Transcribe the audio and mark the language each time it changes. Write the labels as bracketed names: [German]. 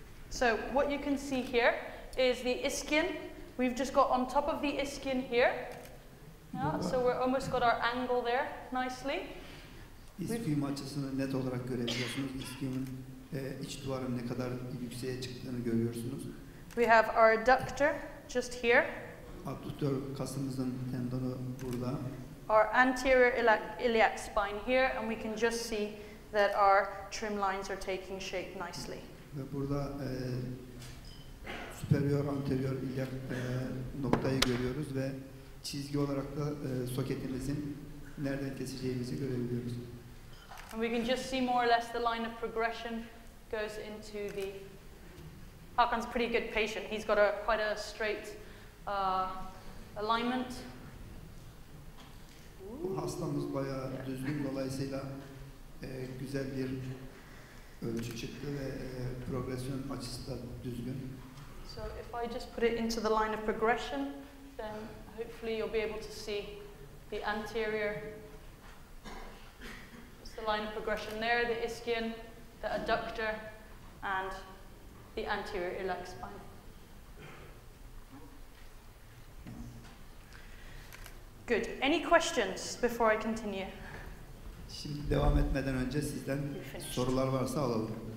[English] So what you can see here is the ischion. We've just got on top of the ischion here. Yeah, so we're almost got our angle there nicely. [Turkish] İschium açısını net olarak görebiliyorsunuz. İschium'un iç duvarın ne kadar yükseğe çıktığını görüyorsunuz. [English] We have our adductor just here. [Turkish] Abduktör kasımızın tendonu burada. [English] Our anterior iliac spine here, and we can just see that our trim lines are taking shape nicely. [Turkish] Ve burada superior anterior iliac noktayı görüyoruz ve çizgi olarak da soketimizin nereden keseceğimizi görebiliyoruz. [English] And we can just see more or less the line of progression goes into the. Hakan's a pretty good patient. He's got quite a straight alignment. [Turkish] Hastamız bayağı düzgün, dolayısıyla güzel bir ölçü çıktı ve progresyon açısı da düzgün. [English] So if I just put it into the line of progression, then hopefully you'll be able to see the anterior. It's the line of progression there, the ischion, the adductor, and the anterior iliac spine. Good. Any questions before I continue? [Turkish] Şimdi devam etmeden önce sizden sorular varsa alalım.